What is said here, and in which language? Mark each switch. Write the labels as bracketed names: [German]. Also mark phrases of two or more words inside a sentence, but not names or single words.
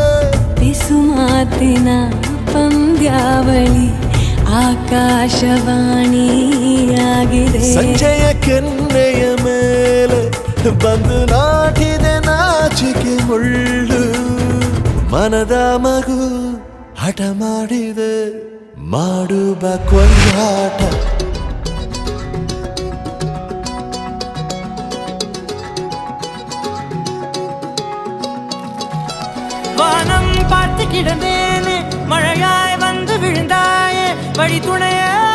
[Kannada] ಬಿಸು ಮಾತಿನ ಪಂದ್ಯಾವಳಿ ಆಕಾಶವಾಣಿಯಾಗಿದೆ ಸಂಜೆಯ ಕೆನ್ನೆಯ ಮೇಲೆ ಬಂದು ನಾಟಿದೆ ನಾಚಿಕೆ ಮುಳ್ಳು ಮನದ ಮಗು ಹಠ ಮಾಡಿದೆ ಮಾಡುವ ಕೊಂಡಾಟ [Tamil] வானம் பார்த்து கிடந்தேனே மழையாய் வந்து விழுந்தாயே வழி துணையே